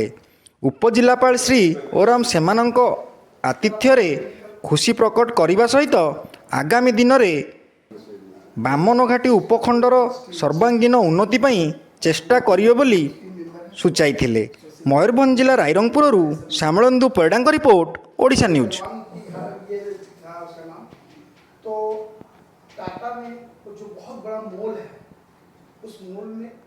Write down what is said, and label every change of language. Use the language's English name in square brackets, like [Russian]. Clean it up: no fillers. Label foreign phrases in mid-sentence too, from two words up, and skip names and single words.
[Odia] ଉପଜିଲ୍ଲାପାଳ ଶ୍ରୀ ଓରାମ ସେମାନଙ୍କ ଆତିଥ୍ୟରେ ଖୁସି ପ୍ରକଟ କରିବା ସହିତ ଆଗାମୀ ଦିନରେ ବାମନଘାଟି ଉପଖଣ୍ଡର ସର୍ବାଙ୍ଗୀନ ଉନ୍ନତି ପାଇଁ ଚେଷ୍ଟା କରିବେ ବୋଲି ସୂଚାଇଥିଲେ। ମୟୂରଭଞ୍ଜ ଜିଲ୍ଲା ରାଇରଙ୍ଗପୁରରୁ ଶ୍ୟାମଳେନ୍ଦୁ ପରିଡ଼ାଙ୍କ ରିପୋର୍ଟ, ଓଡ଼ିଶା ନ୍ୟୁଜ୍। [Hindi] तो टाटा में जो बहुत बड़ा मॉल है, उस मॉल में